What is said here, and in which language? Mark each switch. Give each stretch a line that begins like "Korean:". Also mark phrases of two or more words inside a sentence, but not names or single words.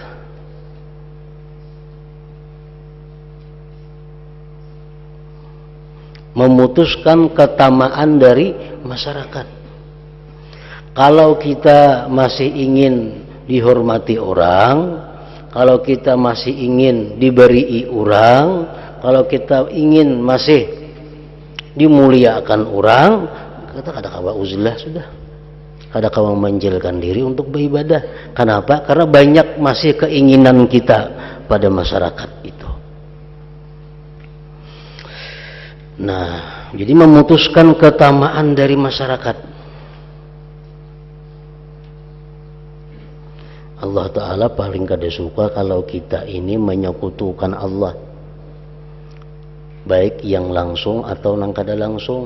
Indonesian: Memutuskan ketamaan dari masyarakat. Kalau kita masih ingin dihormati orang, kalau kita masih ingin diberi orang, kalau kita ingin masih dimuliakan orang, kata
Banjar: kada kawa uzlah sudah, kada kawa
Indonesian: menjelkan diri untuk beribadah. Kenapa? Karena banyak masih keinginan kita pada masyarakat itu. Nah, jadi memutuskan ketamaan dari masyarakat. Allah Ta'ala paling kada suka kalau kita ini menyekutukan Allah, baik yang langsung atau yang kada langsung.